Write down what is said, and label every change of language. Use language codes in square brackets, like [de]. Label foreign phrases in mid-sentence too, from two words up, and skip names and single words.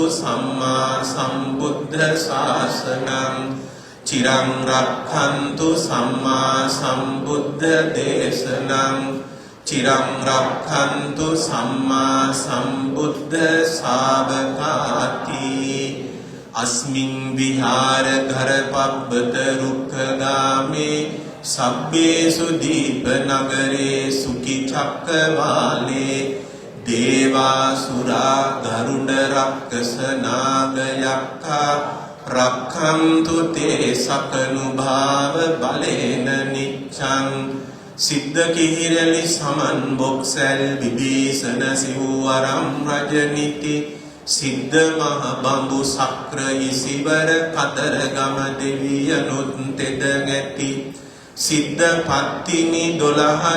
[pi] සම්මා සම්බුද්ධ ශාසනං චිරං රක්ඛන්තු සම්මා සම්බුද්ධ දේශනං චිරං රක්ඛන්තු සම්මා සම්බුද්ධ ශාවකාති අස්මින් විහාර ඝර පබ්බත රුක්ඛගාමේ සබ්බේසු දීප නගරේ සුඛි චක්කවාලේ දේවාසුරා ගරුඩ රක්කස නාග යක්ඛා රක්ඛන්තු තේ සකනු භාව බලේන නිච්ඡං සිද්ධ කිහිරලි සමන් [si] බොක්සල් විභීෂණ සිව්වරම් රජනිති සිද්ධ මහ බඹු සක්‍ර ඉසිවර කතරගම දෙවියනුත් තෙද නැති සිද්ධ පත්තිනි 12